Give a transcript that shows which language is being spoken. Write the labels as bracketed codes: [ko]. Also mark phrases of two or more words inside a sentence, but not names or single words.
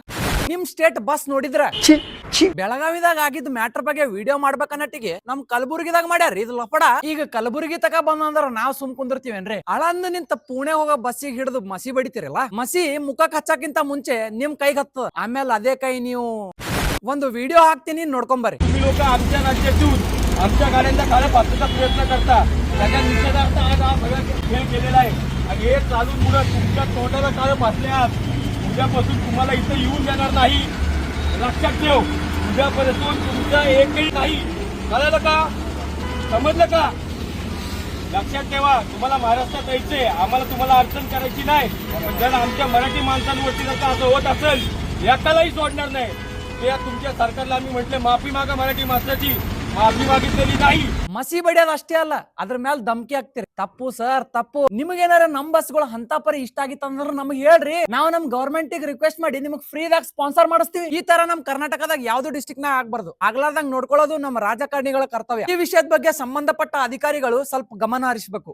[kn] ನಿಮ್ [en] state bus [kn] ನೋಡಿದ್ರ ಬೆಳಗಾವಿದಾಗ ಆಗಿದ್ ಮ್ಯಾಟರ್ ಬಗ್ಗೆ ವಿಡಿಯೋ ಮಾಡ್ಬೇಕನ್ನಟ್ಟಿಗೆ ನಮ್ ಕಲಬುರ್ಗಿದಾಗ ಮಾಡ್ಯಾರ ಇದು ಲಫಡ. ಈಗ ಕಲಬುರ್ಗಿ ತಕ ಬಂದ್ರ ನಾವ್ ಸುಮ್ ಕುಂದಿರ್ತೀವೇನ್ರಿ? ಅಳಂದ್ ನಿಂತ ಪುಣೆ ಹೋಗೋ ಬಸ್ಸಿಗೆ ಹಿಡಿದು ಮಸಿ ಬಡಿತಿರಲ್ಲ, ಮಸಿ ಮುಖಕ್ ಹಚ್ಚಕ್ಕಿಂತ ಮುಂಚೆ ನಿಮ್ ಕೈಗೆ ಹತ್ತದ, ಆಮೇಲೆ ಅದೇ ಕೈ ನೀವು ಒಂದು ವಿಡಿಯೋ ಹಾಕ್ತೀನಿ ನೋಡ್ಕೊಂಬರ್ರಿ. [mr] तुम्ही लोक आमच्या राज्यातून आमच्या गाड्यांचा काळा पाचचा प्रयत्न करता, त्याच्या निषेधार्थ आज हा सगळा खेळ केलेला आहे. आणि हे चालून मुळे तुमच्या तोंडाला काळं फासले आहात. उद्यापासून तुम्हाला इथं येऊन देणार नाही, लक्षात ठेव. उद्यापासून तुमचं एकही नाही, कळलं का? समजलं का? लक्षात ठेवा. तुम्हाला महाराष्ट्रात यायचंय, आम्हाला तुम्हाला अडचण करायची नाही. पण जर आमच्या मराठी माणसांवरती जर का असं होत असेल, एकालाही सोडणार नाही. ते तुमच्या सरकारला आम्ही म्हटले माफी मागा, मराठी माणसाची माफी मागितलेली नाही. [kn] ಮಸಿ ಬಡಿಯೋದು ಅಷ್ಟೇ ಅಲ್ಲ, ಅದ್ರ ಮೇಲೆ ಧಮಕಿ ಹಾಕ್ತಿರಿ. ತಪ್ಪು ಸರ್, ತಪ್ಪು. ನಿಮಗೇನಾರ ನಮ್ ಬಸ್ಗಳು ಅಂತ ಪರಿ ಇಷ್ಟ ಆಗಿತ್ತಂದ್ರ ನಮ್ಗೆ ಹೇಳ್ರಿ. ನಾವು ನಮ್ [en] government request [kn] ಮಾಡಿ ನಿಮ್ಗೆ ಫ್ರೀದಾಗ ಸ್ಪಾನ್ಸರ್ ಮಾಡಿಸ್ತೀವಿ. ಈ ತರ ನಮ್ ಕರ್ನಾಟಕದಾಗ ಯಾವ್ದು ಡಿಸ್ಟ್ರಿಕ್ಟ್ ನಾಗ ಆಗ್ಬಾರ್ದು. ಆಗ್ಲಾರ್ದಂಗ್ ನೋಡ್ಕೊಳ್ಳೋದು ನಮ್ಮ ರಾಜಕಾರಣಿಗಳ ಕರ್ತವ್ಯ. ಈ ವಿಷಯದ ಬಗ್ಗೆ ಸಂಬಂಧಪಟ್ಟ ಅಧಿಕಾರಿಗಳು ಸ್ವಲ್ಪ ಗಮನ ಹರಿಸಬೇಕು.